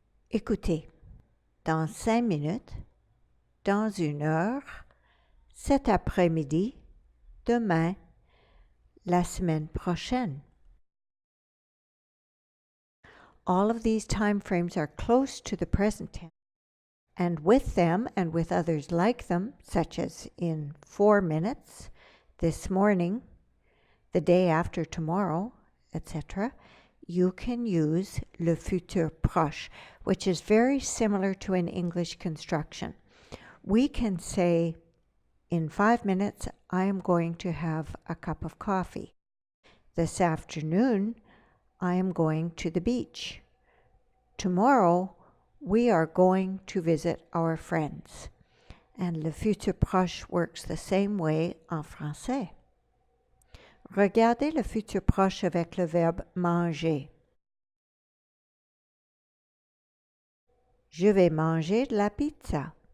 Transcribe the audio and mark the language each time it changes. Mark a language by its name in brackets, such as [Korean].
[French] Écoutez, dans 5 minutes, dans 1 heure, cet après-midi, demain, la semaine prochaine. [English] All of these time frames are close to the present tense, and with them and with others like them, such as in 4 minutes, this morning, the day after tomorrow, etc., you can use le futur proche, which is very similar to an English construction. We can say, in 5 minutes, I am going to have a cup of coffee. This afternoon, I am going to the beach. Tomorrow, we are going to visit our friends. And le futur proche works the same way [French] en français. Regardez le futur proche avec le verbe manger. Je vais manger de la pizza.